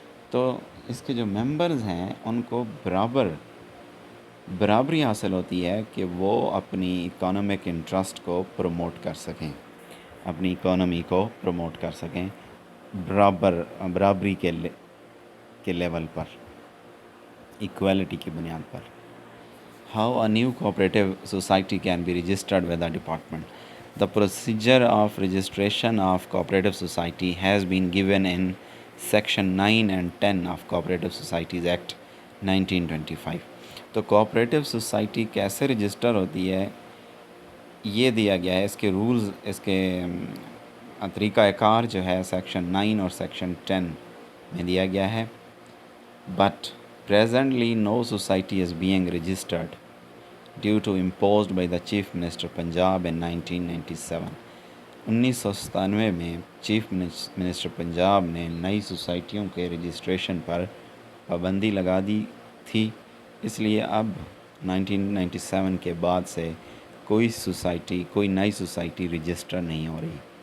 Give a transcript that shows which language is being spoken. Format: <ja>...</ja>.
<ur>تو اس کے جو ممبرز ہیں ان کو برابری حاصل ہوتی ہے کہ وہ اپنی اکانومک انٹرسٹ کو پروموٹ کر سکیں، اپنی اکانومی کو پروموٹ کر سکیں برابری کے لیول پر، ایکویلٹی کی بنیاد پر.</ur> <en>How a new cooperative society can be registered with the department. The procedure of registration of cooperative society has been given in Section 9 and 10 of Cooperative Societies Act 1925.</en> <ur>تو cooperative society کیسے register ہوتی ہے یہ دیا گیا ہے، اس کے rules, اس کے طریقہ کار جو ہے سیکشن 9 اور سیکشن 10 میں دیا گیا ہے.</ur> <en>But presently no society is being registered due to imposed by the Chief Minister Punjab in 1997.</en> <ur>1997 میں چیف منسٹر پنجاب نے نئی سوسائٹیوں کے رجسٹریشن پر پابندی لگا دی تھی، اس لیے اب 1997 کے بعد سے کوئی نئی سوسائٹی رجسٹر نہیں ہو رہی.</ur>